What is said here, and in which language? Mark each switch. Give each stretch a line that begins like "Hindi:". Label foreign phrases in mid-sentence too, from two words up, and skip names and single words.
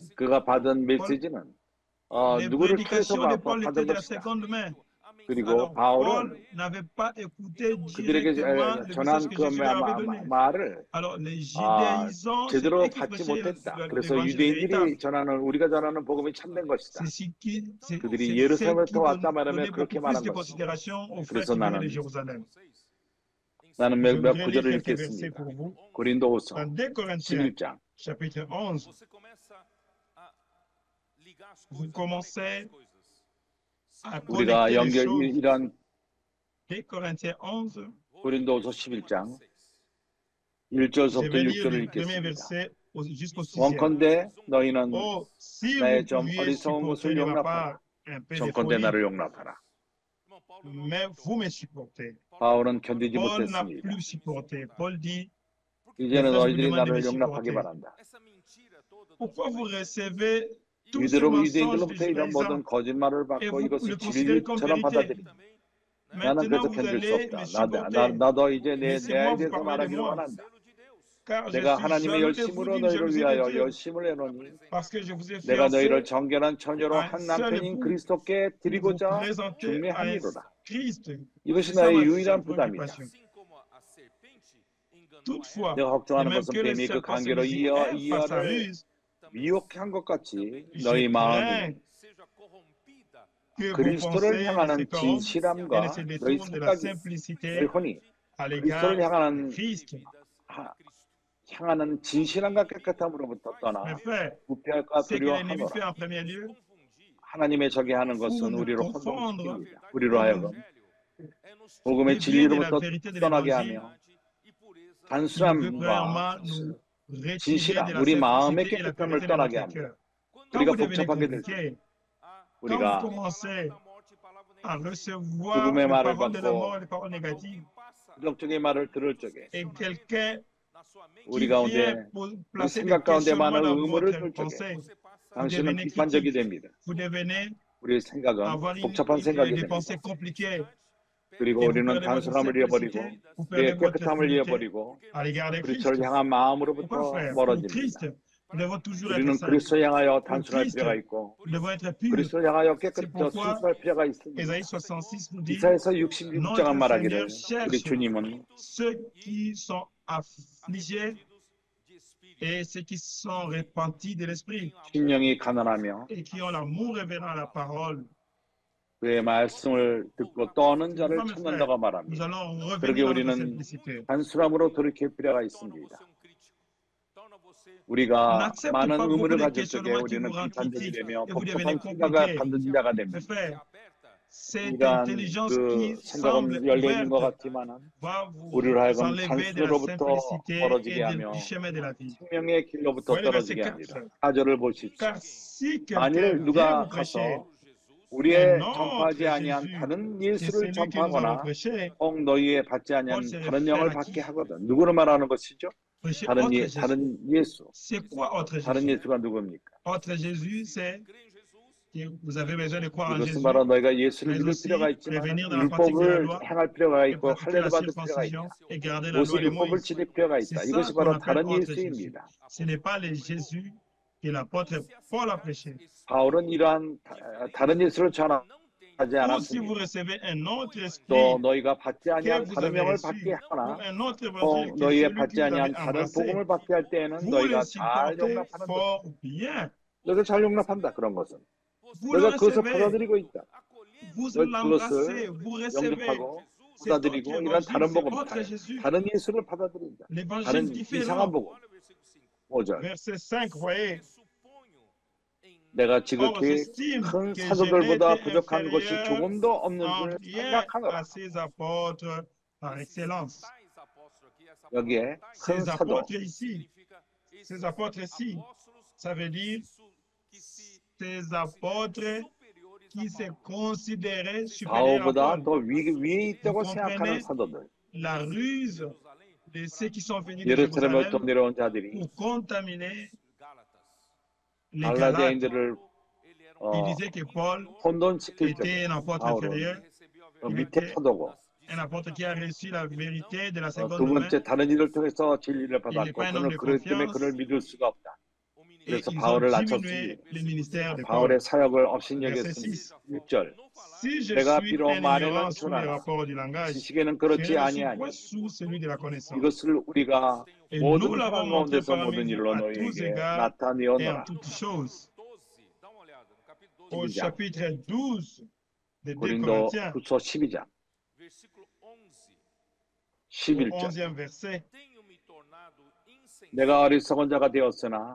Korean: 그가 받은 메시지는
French: les
Korean: 누구를
French: prédications
Korean: 통해서
French: de Paul
Korean: 받은
French: étaient de la
Korean: 것이다.
French: seconde main.
Korean: 그리고
French: Alors, Paul
Korean: 바울은
French: n'avait pas écouté
Korean: 그들에게
French: directement le
Korean: 전한
French: message que
Korean: 그
French: Jésus leur avait donné.
Korean: 말을
French: Alors, les judaïsants, c'est
Korean: 제대로
French: eux qui
Korean: 받지
French: prêchaient
Korean: 못했다. 그래서
French: l'évangile véritable.
Korean: 유대인들이 전하는 우리가 전하는 복음이 참된 것이다. 그들이
French: C'est ce
Korean: 예루살렘부터
French: qui
Korean: 왔다 말하며
French: donnait
Korean: 그렇게
French: beaucoup plus
Korean: 말한
French: de
Korean: 것이다.
French: considération aux frères
Korean: 그래서
French: qui venaient de
Korean: 나는
French: Jérusalem.
Korean: 나는
French: Je
Korean: 몇
French: voudrais lire
Korean: 구절을
French: quelques versets
Korean: 읽겠습니다.
French: pour vous.
Korean: 고린도후서
French: Dans 2 Corinthiens,
Korean: 11장
French: chapitre 11, vous commencez à
Korean: 우리가
French: connecter les choses.
Korean: 이런
French: 2 Corinthiens 11,
Korean: 고린도후서 11장
French: je
Korean: 1절부터
French: vais lire
Korean: 6절을
French: le premier
Korean: 읽겠습니다.
French: verset jusqu'au 6e.
Korean: 원컨대 너희는
French: Oh, si
Korean: 나의
French: vous
Korean: 좀
French: pouviez
Korean: 어리석은
French: supporter
Korean: 것을
French: de ma
Korean: 용납하라.
French: part un peu de
Korean: 정컨대
French: folie,
Korean: 나를 용납하라.
French: mais vous me supportez.
Korean: 바울은 견디지
French: Paul n'a
Korean: 못했습니다.
French: plus supporté. Paul dit,
Korean: 이제는
French: frères, je vous
Korean: 너희들이
French: demande de me
Korean: 나를 용납하기
French: supporter.
Korean: 바란다.
French: Pourquoi vous recevez tout ce mensonge des
Korean: 유대인들로부터 이런 모든
French: judaïsants
Korean: 거짓말을
French: et
Korean: 받고
French: vous le
Korean: 이것을
French: considérez comme
Korean: 진리처럼
French: vérité?
Korean: 받아들인다. 나는
French: Maintenant,
Korean: 그래서
French: vous
Korean: 견딜 수
French: allez
Korean: 없다.
French: me supporter.
Korean: 나도 이제 내
French: Laissez-moi
Korean: 아이에
French: vous
Korean: 대해서
French: parler de
Korean: 말하기를
French: moi.
Korean: 원한다.
French: Car je
Korean: 내가
French: suis
Korean: 하나님의
French: jaloux de vous
Korean: 열심으로
French: d'une
Korean: 너희를
French: jalousie de
Korean: 위하여
French: Dieu.
Korean: 열심을 내노니
French: Parce que je vous ai
Korean: 내가
French: fiancé
Korean: 너희를 정결한 처녀로
French: à un
Korean: 한
French: seul
Korean: 남편인
French: époux
Korean: 그리스도께
French: pour vous
Korean: 드리고자
French: présenter à un
Korean: 중매함이로다.
French: Christ.
Korean: 이것이
French: C'est ça
Korean: 나의
French: ma
Korean: 유일한
French: seule
Korean: 부담이다.
French: préoccupation. Toutefois,
Korean: 내가
French: et
Korean: 걱정하는
French: même
Korean: 것은
French: que le
Korean: 뱀이 그
French: serpent
Korean: 관계로
French: séduisit Ève par sa
Korean: 이어를
French: ruse,
Korean: 미혹한 것 같이
French: je
Korean: 너희 마음이
French: crains que vos
Korean: 그리스도를
French: pensées ne se
Korean: 향하는
French: corrompent et ne
Korean: 진실함과
French: se
Korean: 너희
French: détournent de la
Korean: 생각이
French: simplicité
Korean: 너희 혼이
French: à l'égard
Korean: 그리스도를 향하는
French: de Christ.
Korean: 향하는 진실함과 깨끗함으로부터 떠나
French: Mes frères,
Korean: 부패할까
French: ce que l'ennemi fait
Korean: 두려워하노라.
French: en premier lieu,
Korean: 하나님의 적이 하는
French: pour
Korean: 것은
French: nous
Korean: 우리를
French: confondre,
Korean: 혼동시킵니다. 우리로 하여금 복음의
French: dévier de la
Korean: 진리로부터
French: vérité de
Korean: 떠나게
French: l'évangile,
Korean: 하며
French: il veut
Korean: 단순함과
French: premièrement nous retirer de
Korean: 진실함,
French: la
Korean: 우리 마음의
French: simplicité et la
Korean: 깨끗함을
French: pureté de
Korean: 떠나게
French: notre
Korean: 합니다.
French: cœur. Quand
Korean: 우리가
French: vous devenez
Korean: 복잡하게 될 때,
French: compliqué, quand vous
Korean: 우리가
French: commencez à recevoir
Korean: 죽음의
French: les
Korean: 말을
French: paroles de la mort
Korean: 받고
French: et les paroles négatives.
Korean: 부정적인 말을 들을 적에
French: Et quelqu'un
Korean: 우리
French: qui
Korean: 가운데
French: vient
Korean: 우리
French: placer des
Korean: 생각 가운데
French: questionnements
Korean: 많은
French: dans
Korean: 의무를
French: votre
Korean: 둘 적에
French: pensée, vous
Korean: 당신은
French: devenez
Korean: 비판적이
French: critique,
Korean: 됩니다.
French: vous devenez
Korean: 우리의 생각은
French: avoir
Korean: 복잡한 생각이
French: des
Korean: 됩니다.
French: pensées compliquées
Korean: 그리고
French: et vous
Korean: 우리는
French: perdez votre
Korean: 단순함을 잃어버리고
French: simplicité, vous
Korean: 우리의
French: perdez votre
Korean: 깨끗함을
French: pureté
Korean: 잃어버리고
French: à l'égard de Christ.
Korean: 그리스도를 향한
French: Pourquoi,
Korean: 마음으로부터
French: frère? Pour
Korean: 멀어집니다.
French: Christ, nous devons toujours être
Korean: 우리는
French: saints.
Korean: 그리스도를 향하여
French: Pour
Korean: 단순할
French: Christ,
Korean: 필요가 있고
French: nous devons être purs.
Korean: 그리스도를 향하여
French: C'est
Korean: 깨끗
French: pourquoi
Korean: 순수할 필요가 있습니다.
French: Ésaïe 66 nous dit,
Korean: 이사에서 66장은
French: notre
Korean: 말하기를
French: Seigneur
Korean: 우리
French: cherche
Korean: 주님은
French: ceux qui sont affligés et ceux qui sont repentis de l'esprit
Korean: 심령이 가난하며
French: et qui ont l'amour révérend à la parole.
Korean: 그의 말씀을 듣고 떠는
French: C'est
Korean: 자를
French: pourquoi, mes frères,
Korean: 찾는다고
French: nous
Korean: 말합니다.
French: allons
Korean: 그러게
French: revenir à notre
Korean: 우리는
French: simplicité.
Korean: 단순함으로 돌이킬 필요가 있습니다. 우리가
French: N'accepte
Korean: 많은
French: pas beaucoup
Korean: 의문을
French: de
Korean: 가질 적에
French: questionnements qui vous
Korean: 우리는
French: rendent
Korean: 비판적이
French: critique
Korean: 되며
French: et vous devenez
Korean: 복잡한 생각을
French: compliqué.
Korean: 갖는 자가
French: Mes
Korean: 됩니다.
French: frères, cette
Korean: 이러한
French: intelligence
Korean: 그
French: qui
Korean: 생각은
French: semble
Korean: 열려 있는 것
French: ouverte
Korean: 같지만은
French: va vous
Korean: 우리를 하여금
French: enlever de la
Korean: 단순으로부터
French: simplicité
Korean: 멀어지게
French: et
Korean: 하며
French: du chemin de la vie.
Korean: 생명의 길로부터
French: Voyez le verset
Korean: 떨어지게
French: 4.
Korean: 합니다. 4절을 보십시오.
French: Car si
Korean: 만일
French: quelqu'un vient
Korean: 누가
French: vous prêcher
Korean: 가서
French: un
Korean: 우리의
French: autre
Korean: 전파하지 아니한
French: Jésus
Korean: 다른
French: que
Korean: 예수를
French: celui que nous avons
Korean: 전파하거나
French: prêché,
Korean: 꼭 너희에 받지
French: Paul
Korean: 아니한
French: se
Korean: 다른
French: réfère
Korean: 영을
French: à
Korean: 받게
French: qui?
Korean: 하거든. 누구를 말하는 것이죠?
French: Prêcher
Korean: 다른
French: autre Jésus.
Korean: 다른 예수.
French: C'est quoi autre
Korean: 다른
French: Jésus?
Korean: 예수가 누굽니까?
French: Autre Jésus, c'est que vous avez besoin de croire en
Korean: 이것은
French: Jésus,
Korean: 바로 너희가 예수를
French: mais
Korean: 믿을
French: aussi
Korean: 필요가 있지만
French: revenir dans la pratique de la
Korean: 율법을
French: loi
Korean: 행할 필요가
French: et
Korean: 있고
French: pratiquer
Korean: 할례를
French: la
Korean: 받을 필요가
French: circoncision
Korean: 있다.
French: et garder la
Korean: 모세
French: loi de
Korean: 율법을
French: Moïse.
Korean: 지킬 필요가
French: C'est
Korean: 있다.
French: ça
Korean: 이것이
French: qu'on
Korean: 바로
French: appelle
Korean: 다른
French: autre Jésus.
Korean: 예수입니다.
French: Ce n'est pas le Jésus que l'apôtre Paul a prêché.
Korean: 바울은 이러한 다른 예수를 전하지
French: Ou si vous
Korean: 않았습니다.
French: recevez un autre
Korean: 또
French: esprit
Korean: 너희가 받지
French: que
Korean: 아니한
French: vous
Korean: 다른
French: avez
Korean: 영을
French: reçu,
Korean: 받게
French: ou
Korean: 하거나
French: un autre évangile
Korean: 꼭
French: que
Korean: 너희에
French: celui que
Korean: 받지
French: vous avez
Korean: 아니한 다른
French: embrassé,
Korean: 복음을 받게 할 때에는
French: vous
Korean: 너희가
French: le
Korean: 잘
French: supportez
Korean: 용납하는 것.
French: fort bien.
Korean: 너희가 잘 용납한다 그런 것은.
French: Vous le
Korean: 너희가 그것을
French: recevez,
Korean: 받아들이고 있다.
French: vous
Korean: 너희
French: l'embrassez,
Korean: 그것을
French: vous recevez
Korean: 영접하고
French: cet autre
Korean: 받아들이고 이런
French: évangile,
Korean: 다른
French: c'est
Korean: 복음,
French: autre Jésus,
Korean: 다른 예수를 받아들인다.
French: l'évangile
Korean: 다른 이상한
French: différent.
Korean: 복음. 5절.
French: Verset 5, voyez.
Korean: 내가
French: Or,
Korean: 지극히
French: j'estime
Korean: 큰
French: que je
Korean: 사도들보다
French: n'étais
Korean: 부족한 것이
French: inférieur
Korean: 조금도 없는
French: en
Korean: 줄
French: rien
Korean: 생각하노라.
French: à ces apôtres par excellence.
Korean: 여기에 큰
French: Ces
Korean: 사도,
French: apôtres ici, ces apôtres ici, ça veut dire ces apôtres qui se considéraient supérieurs à
Korean: 바울보다
French: Paul.
Korean: 더 위에 있다고
French: Vous
Korean: 생각하는
French: comprenez
Korean: 사도들.
French: la ruse de ceux qui sont venus de
Korean: 예루살렘으로부터
French: Jérusalem
Korean: 내려온 자들이
French: pour contaminer les Galates.
Korean: 갈라디아인들을
French: Ils disaient que Paul
Korean: 혼돈시킬
French: était
Korean: 적에
French: un apôtre
Korean: 바울은
French: inférieur, il
Korean: 밑에
French: était
Korean: 사도고
French: un apôtre qui a reçu la vérité de la
Korean: 두
French: seconde main.
Korean: 번째 다른 일을 통해서 진리를
French: Il n'est
Korean: 받았고
French: pas un homme
Korean: 그는
French: de
Korean: 그렇기 때문에
French: confiance
Korean: 그를 믿을 수가 없다.
French: et
Korean: 그래서
French: ils ont
Korean: 바울을
French: diminué
Korean: 낮췄습니다.
French: le ministère de Paul.
Korean: 바울의 사역을
French: Verset
Korean: 업신여겼습니다.
French: 6.
Korean: 6절.
French: Si je
Korean: 내가
French: suis
Korean: 비록
French: un
Korean: 말에는
French: ignorant sous les
Korean: 준하나
French: rapports du langage,
Korean: 지식에는
French: je
Korean: 그렇지
French: ne suis
Korean: 아니하니
French: point sous celui de la connaissance.
Korean: 이것을 우리가
French: Et
Korean: 모든
French: nous l'avons
Korean: 상황
French: montré
Korean: 가운데서
French: parmi
Korean: 모든
French: vous
Korean: 일로
French: à tous
Korean: 너희에게
French: égards et en
Korean: 나타내었노라.
French: toutes choses. Au
Korean: 12장
French: chapitre 12 de 2
Korean: 고린도
French: Corinthiens,
Korean: 후서 12장
French: au
Korean: 11절
French: 11e verset,
Korean: 내가 어리석은 자가 되었으나